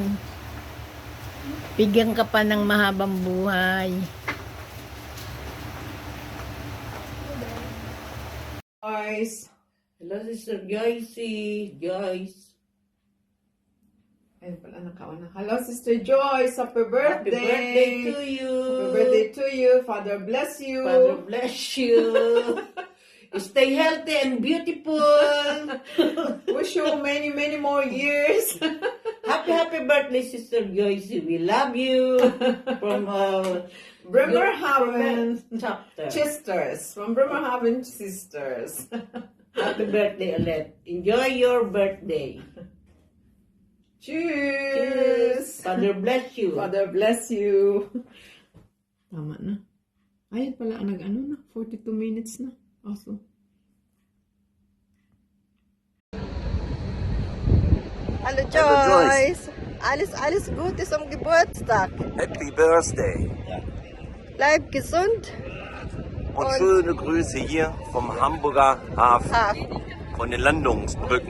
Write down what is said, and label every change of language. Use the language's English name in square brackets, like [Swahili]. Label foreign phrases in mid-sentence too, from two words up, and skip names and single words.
[Filipino] Bigyan ka pa ng mahabang buhay. Joyce. [English] Hello, Sister Joyce. [Filipino] Ayun pala, nakauna. [English] Hello, Sister Joyce. Happy birthday. Happy birthday to you. Happy birthday to you. Father bless you. Father bless you. Stay healthy and beautiful. Wish you many more years. Happy birthday, Sister Joyce. We love you. From Bremerhaven chapter. Sisters. From Bremerhaven Sisters. Happy birthday ulit. Enjoy your birthday. Cheers! Father bless you. Father bless you. [Filipino] Tama na. Ayun pala, nag-ano na. 42 minutes na. [English] Awesome. [German] Hallo Joyce! Alles Gute zum Geburtstag! [English] Happy Birthday! [German] Bleib gesund! Und schöne Grüße hier vom Hamburger Hafen, von den Landungsbrücken.